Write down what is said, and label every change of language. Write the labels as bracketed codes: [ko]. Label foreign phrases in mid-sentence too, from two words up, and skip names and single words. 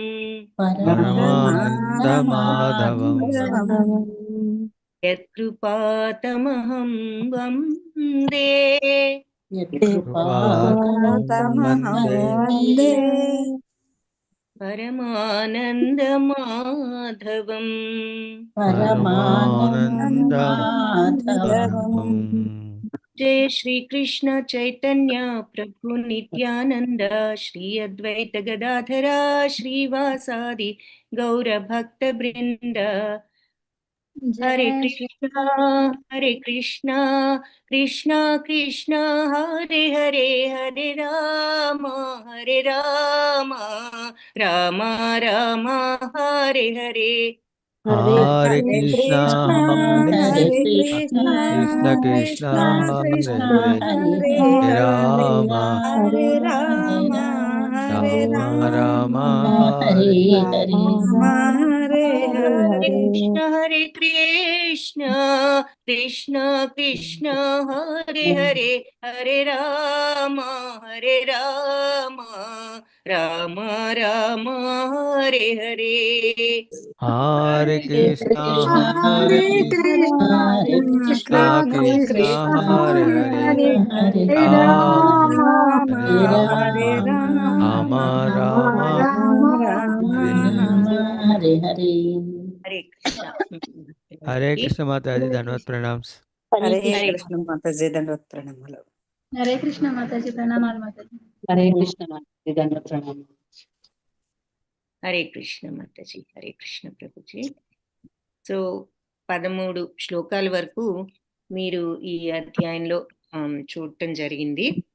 [sa] యత్కృపాతమహం వందే పరమానందమాధవం. जय श्री कृष्ण चैतन्य प्रभु नित्यानंद श्री अद्वैत गदाधरा श्रीवासादि गौर भक्त वृंद. हरे कृष्णा कृष्णा कृष्णा हरे हरे हरे राम राम राम हरे हरे. हरे कृष्णा कृष्ण कृष्ण हरे राम राम हरे हरे. हरे कृष्ण కృష్ణ కృష్ణ హరే హరే హరే రామ రామ రామ హరే హరే. హరే కృష్ణ హరే కృష్ణ కృష్ణ కృష్ణ హరే హరే రామ హరే రామ రామ హరే హరే. హరే కృష్ణ. [te] హరే కృష్ణ మాతాజీ, ధన్యవాద ప్రణామ్స్. హరే హరే కృష్ణ మాతాజీ, దండవత్ ప్రణామాలు. హరే కృష్ణ మాతాజీ, ప్రణామాలు మాతాజీ. హరే కృష్ణ మాతాజీ, దండవత్ ప్రణామాలు. హరే కృష్ణ మాతాజీ, హరే కృష్ణ ప్రభుజీ. సో 13 శ్లోకాల వరకు మీరు ఈ అధ్యాయంలో చూడటం జరిగింది.